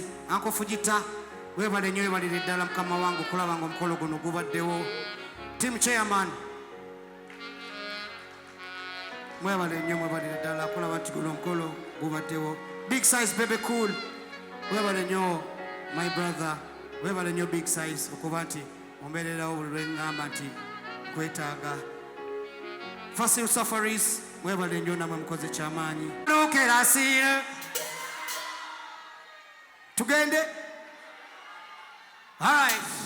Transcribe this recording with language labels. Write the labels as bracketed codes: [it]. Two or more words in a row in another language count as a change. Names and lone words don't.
[lg] Uncle Fujita, webale nnyo webalire ddala mukama wange okulaba nga omukolo guno gubaddewo. [en] Team chairman, [lg] mwebale nnyo mwebalire ddala okulaba nti guno omukolo gubaddewo. [en] Big size baby cool, [lg] webale nnyo [en] my brother, [lg] webale nnyo [en] big size [lg] okuba nti ombeererawo buli lwe ngamba nti kwetaaga. Fasil Safaris, webale nnyo namwe mukoze kyamaanyi. Lukerasire tugende. [en] All right.